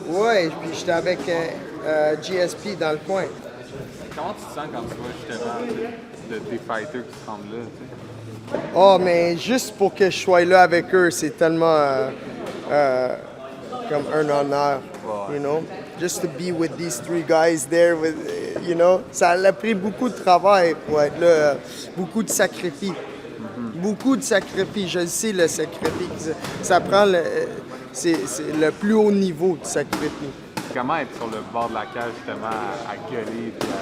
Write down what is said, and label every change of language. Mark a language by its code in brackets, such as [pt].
[fr] Ouais, puis j'étais avec GSP dans le coin. Comment tu te sens quand tu vois justement des fighters qui se rendent là, tu sais? Oh, mais juste pour que je sois là avec eux, c'est tellement comme un honneur, [en] you know? Just to be with these 3 guys there, with, you know? [fr] Ça a pris beaucoup de travail pour être là, beaucoup de sacrifices. Beaucoup de sacrifices, je le sais, le sacrifice. Ça prend c'est le plus haut niveau de sacrifice. Comment être sur le bord de la cage, justement, à gueuler?